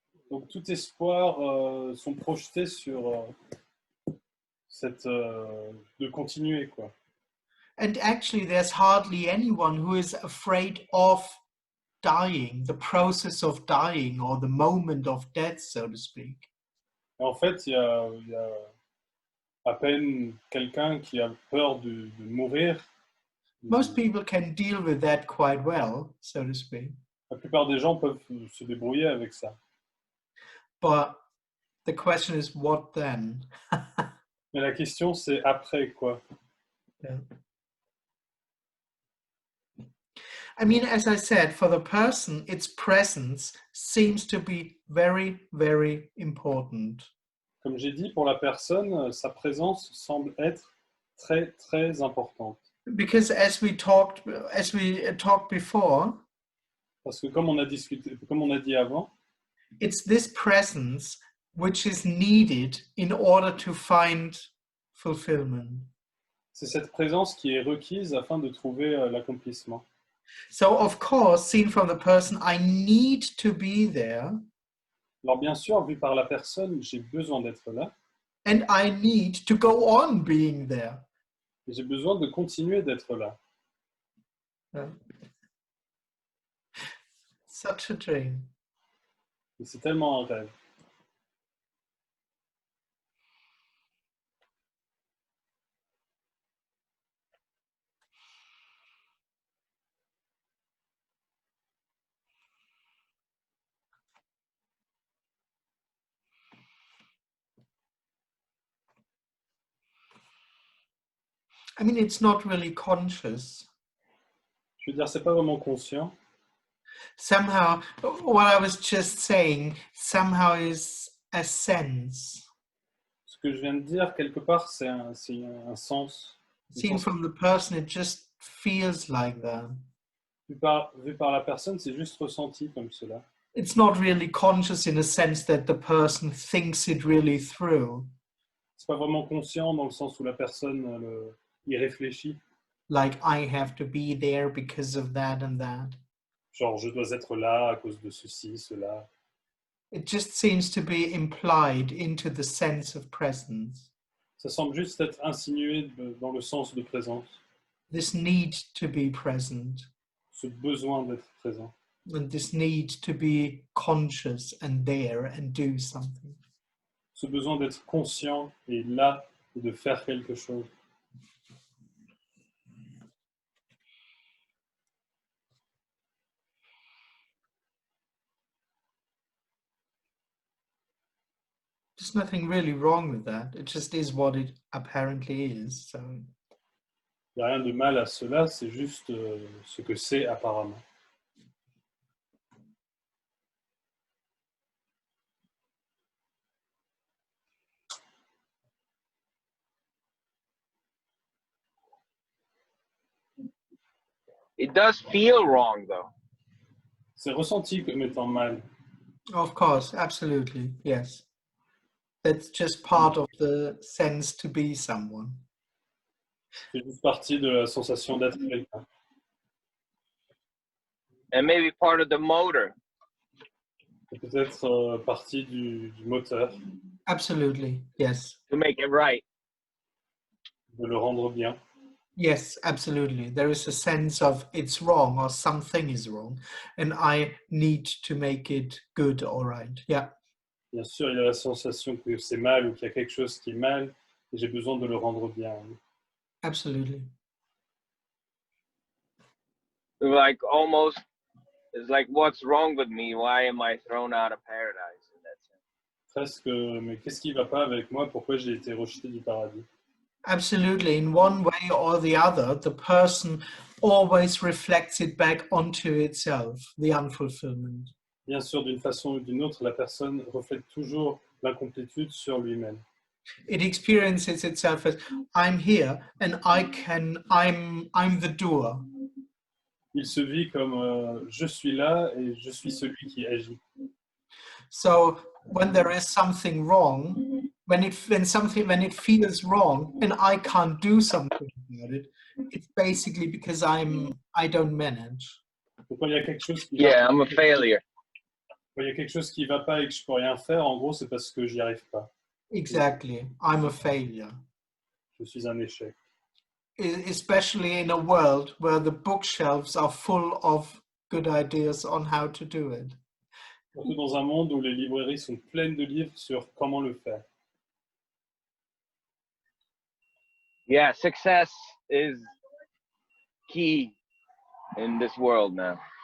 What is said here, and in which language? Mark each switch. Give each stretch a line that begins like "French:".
French: Donc tout espoir sont projetés sur de continuer, quoi.
English: And actually, there's hardly anyone who is afraid of dying, the process of dying or the moment of death, so to speak.
French: Et en fait, il y a à peine quelqu'un qui a peur de mourir.
English: Most people can deal with that quite well, so to speak.
French: La plupart des gens peuvent se débrouiller avec ça.
English: But the question is, what then?
French: Mais la question, c'est après quoi?
English: Yeah. I mean, as I said, for the person, its presence seems to be very, very important.
French: Comme j'ai dit, pour la personne, sa présence semble être très, très importante.
English: Because as we talked before,
French: Parce que comme on a dit avant,
English: it's this presence which is needed in order to find fulfillment.
French: c'est cette présence qui est requise afin de trouver l'accomplissement.
English: So, of course, seen from the person, I need to be there,
French: Alors bien sûr, vu par la personne, j'ai besoin d'être là
English: and I need to go on being there.
French: et j'ai besoin de continuer d'être là.
English: Such a dream.
French: Et c'est tellement un rêve.
English: I mean, it's not really conscious.
French: Je veux dire, c'est pas vraiment conscient.
English: Somehow, what I was just saying, somehow is a sense.
French: Ce que je viens de dire, quelque part, c'est un sens.
English: Seen from the person, it just feels like that.
French: Vu par la personne, c'est juste ressenti comme cela.
English: It's not really conscious in a sense that the person thinks it really through.
French: C'est pas vraiment conscient dans le sens où la personne y réfléchit.
English: Like, I have to be there because of that and that.
French: Genre, je dois être là à cause de ceci, cela.
English: It just seems to be implied into the sense of presence.
French: Ça semble juste être insinué dans le sens de présence.
English: This need to be present.
French: Ce besoin d'être présent.
English: And this need to be conscious and there and do something.
French: ce besoin d'être conscient et là, et de faire quelque chose.
English: There's nothing really wrong with that. It just is what it apparently is. So
French: Il n'y a rien de mal à cela, c'est juste ce que c'est apparemment.
English: It does feel wrong, though.
French: C'est ressenti comme étant mal.
English: of course, absolutely, yes. That's just part of the sense to be someone.
French: C'est juste partie de la sensation d'être quelqu'un.
English: And maybe part of the motor.
French: C'est peut-être partie du moteur,
English: Absolutely, yes. To make it right.
French: de le rendre bien.
English: Yes, absolutely. There is a sense of it's wrong or something is wrong, and I need to make it good or right. Yeah.
French: Bien sûr, il y a la sensation que c'est mal ou qu'il y a quelque chose qui est mal et j'ai besoin de le rendre bien.
English: Absolutely. Like almost, it's like, what's wrong with me? Why am I thrown out of paradise in that sense?
French: Presque, mais qu'est-ce qui ne va pas avec moi? Pourquoi j'ai été rejeté du paradis?
English: Absolutely. In one way or the other, the person always reflects it back onto itself, the unfulfillment.
French: Bien sûr, d'une façon ou d'une autre, la personne reflète toujours l'incomplétude sur lui-même.
English: It experiences itself as I'm here and I'm the doer.
French: Il se vit comme je suis là et je suis celui qui agit.
English: So when there is something wrong, when it feels wrong and I can't do something about it, it's basically because I don't manage.
French: Donc, quand il y a quelque chose qui
English: Yeah,
French: va,
English: I'm a failure.
French: quand il y a quelque chose qui va pas et que je peux rien faire, en gros, c'est parce que j'y arrive pas.
English: Exactly. I'm a failure.
French: Je suis un échec.
English: Especially in a world where the bookshelves are full of good ideas on how to do it.
French: Surtout dans un monde où les librairies sont pleines de livres sur comment le faire.
English: Yeah, success is key in this world now.